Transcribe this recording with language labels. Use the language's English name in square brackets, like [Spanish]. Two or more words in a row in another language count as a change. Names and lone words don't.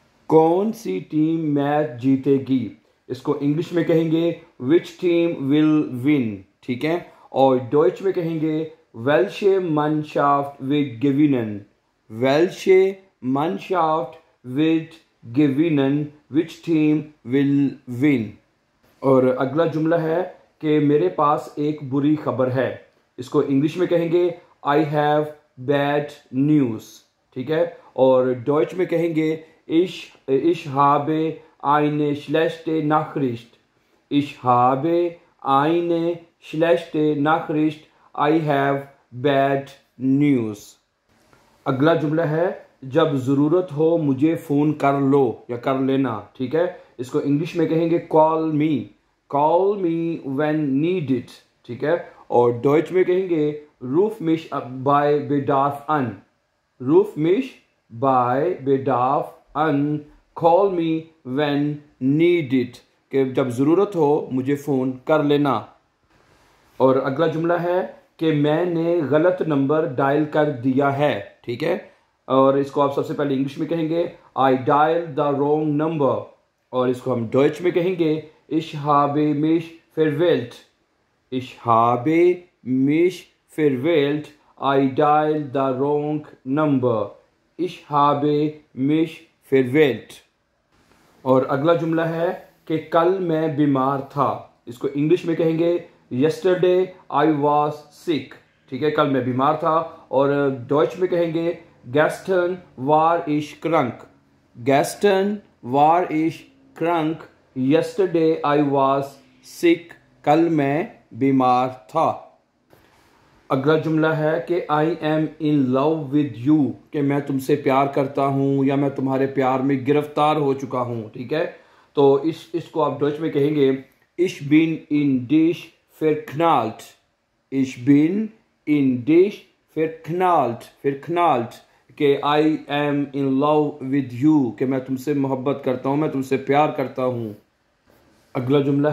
[Hindi] कौन सी टीम मैच जीतेगी? इसको इंग्लिश में कहेंगे [English] which team will win, [Hindi] ठीक है। और डॉइच में कहेंगे [German] Welche Mannschaft wird gewinnen, Welche Mannschaft wird gewinnen, [English] which team will win। [Hindi] और अगला जुमला है कि मेरे पास एक बुरी खबर है। इसको इंग्लिश में कहेंगे [English] I have bad news, [Hindi] ठीक है। और डॉइच में कहेंगे [German] ich habe eine schlechte Nachricht, ich habe eine schlechte Nachricht, [English] I have bad news। [Hindi] अगला जुमला है जब ज़रूरत हो मुझे फ़ोन कर लो या कर लेना, ठीक है। इसको इंग्लिश में कहेंगे [English] call me when needed, [Hindi] ठीक है। और डॉइच में कहेंगे [German] ruf mich bei Bedarf an, ruf mich bei Bedarf an, [English] call me when needed, [Hindi] कि जब ज़रूरत हो मुझे फ़ोन कर लेना। और अगला जुमला है कि मैंने गलत नंबर डायल कर दिया है, ठीक है। और इसको आप सबसे पहले इंग्लिश में कहेंगे [English] I dial the wrong number. [Hindi] और इसको हम डॉइच में कहेंगे [German] ich habe mich verwählt, ich habe mich verwählt, [English] I dialed the wrong number, [German] ich habe mich verwählt। [Hindi] और अगला जुमला है कि कल मैं बीमार था। इसको इंग्लिश में कहेंगे [English] yesterday I was sick, [Hindi] ठीक है, कल मैं बीमार था। और डॉइच में कहेंगे [German] gestern war ich krank, gestern war ich krank, [English] yesterday I was sick, [Hindi] कल मैं बीमार था। अगला जुमला है कि [English] I am in love with you, [Hindi] कि मैं तुमसे प्यार करता हूँ या मैं तुम्हारे प्यार में गिरफ्तार हो चुका हूँ, ठीक है। तो इसको आप डॉइच में कहेंगे [German] ich bin in dich verknallt, ich bin in dich verknallt, [Hindi] कि [English] I am in love with you, [Hindi] कि मैं तुमसे मोहब्बत करता हूँ, मैं तुमसे प्यार करता हूँ। अगला जुमला है